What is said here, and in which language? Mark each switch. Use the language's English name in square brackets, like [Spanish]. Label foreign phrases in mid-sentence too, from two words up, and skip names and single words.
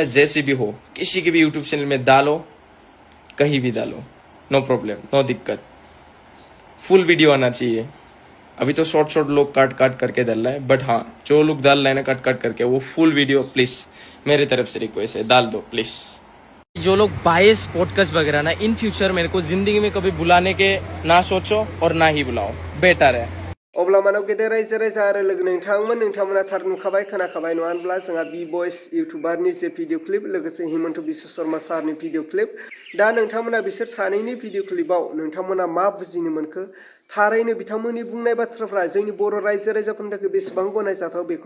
[Hindi] जैसे भी हो किसी के भी यूट्यूब चैनल में डालो कहीं भी डालो [English] no problem [Hindi] नो दिक्कत [English] full video [Hindi] आना चाहिए अभी तो शॉर्ट लोग काट करके डाल रहा है बट हाँ जो लोग डाल रहे हैं ना कट करके वो [English] full video please [Hindi] मेरी तरफ से रिक्वेस्ट है डाल दो प्लीज जो लोग [English] biased podcast [Hindi] वगैरह ना [English] in future [Hindi] मेरे को जिंदगी में कभी बुलाने के ना सोचो और ना ही बुलाओ बेटर है [Bodo] अब्ला मानव गेदेर रायजो राजा आरो लोगो नोंथांमोना थार नुखाबाय खोनाखाबाय नङा होनब्ला जोंहा बी बयस इउटुबारनि जे [English] video clip [Bodo] लोगोसे हिमन्त बिश्व शर्मा सारनि [English] video clip [Bodo] दा नोंथांमोना बिसोर सानैनि [English] video clip [Bodo] नोंथांमोना मा बुजिनो मोनखो थारैनो बिथांमोननि बुंनाय बाथ्राफ्रा जोंनि बर' रायजो राजाफोरनि थाखाय बेसेबां गनायजाथाव बेखौ